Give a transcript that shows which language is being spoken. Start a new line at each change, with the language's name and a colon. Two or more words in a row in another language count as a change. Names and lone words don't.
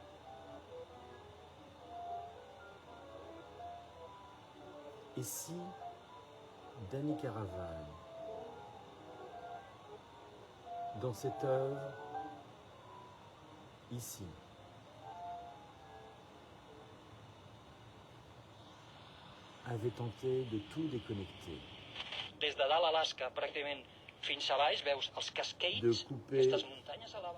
French: Et si Danny Caravan, dans cette œuvre, ici, avait tenté de tout déconnecter,
Catalan: Des de dalt Alaska, pràcticament fins a baix, veus els de cascades,
French: couper
Catalan: aquestes muntanyes a la...